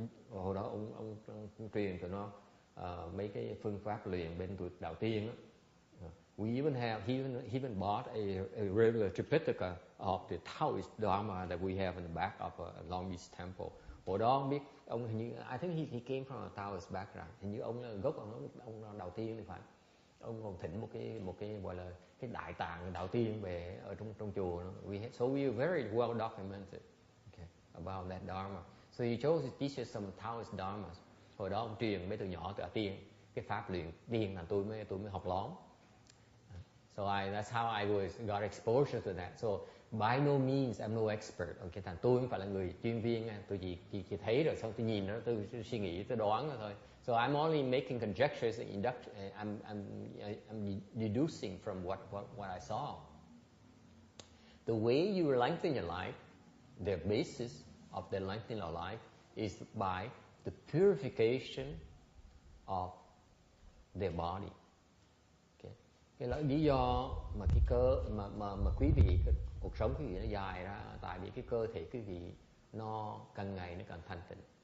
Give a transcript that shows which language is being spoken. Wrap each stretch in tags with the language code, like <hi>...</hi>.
<vi>Hồi đó ông truyền cho nó mấy cái phương pháp luyện bên tuổi đạo tiên á.</vi> <en>We even have he even bought a regular Tripitaka of the Taoist dharma that we have in the back of a Long Beach temple.</en> <vi>Hồi đó không biết ông hình như</vi> <en>I think he came from a Taoist background.</en> <vi>Hình như ông là gốc ông đạo tiên thì phải. Ông còn thỉnh một cái gọi là cái đại tạng đạo tiên về ở trong chùa.</vi> <en>So we are very well documented, okay, about that dharma. So he chose to teach us some Taoist dharmas.</en> <vi>Hồi đó ông truyền mấy từ nhỏ từ tiên cái pháp luyện tiên là tôi mới học lóm.</vi> <en>So that's how I got exposure to that. So by no means I'm no expert.</en> <vi>Okay, thành tôi không phải là người chuyên viên, tôi chỉ thấy rồi xong tôi nhìn nó, tôi suy nghĩ, tôi đoán rồi thôi.</vi> <en>So I'm only making conjectures and I'm deducing from what I saw. The way you lengthen your life, the basis of the lengthening of life is by the purification of their body.</en> <vi>Cái lý do mà cái cơ mà quý vị cuộc sống quý vị nó dài ra tại vì cái cơ thể quý vị nó càng ngày nó càng thanh tịnh.</vi>